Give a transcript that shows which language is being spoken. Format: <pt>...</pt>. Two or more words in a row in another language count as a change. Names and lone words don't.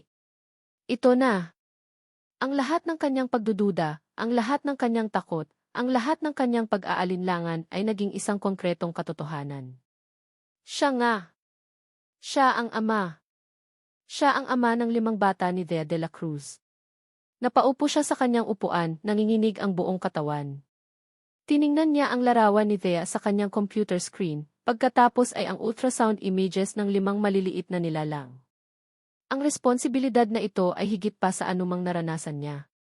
<tl>Ito na. Ang lahat ng kanyang pagdududa, ang lahat ng kanyang takot, ang lahat ng kanyang pag-aalinlangan ay naging isang konkretong katotohanan. Siya nga. Siya ang ama. Siya ang ama ng 5 bata ni Thea de la Cruz. Napaupo siya sa kanyang upuan, nanginginig ang buong katawan. Tiningnan niya ang larawan ni Thea sa kanyang</tl> <en>computer screen,</en> <tl>pagkatapos ay ang</tl> <en>ultrasound images</en> <tl>ng 5 maliliit na nilalang. Ang responsibilidad na ito ay higit pa sa anumang naranasan niya.</tl>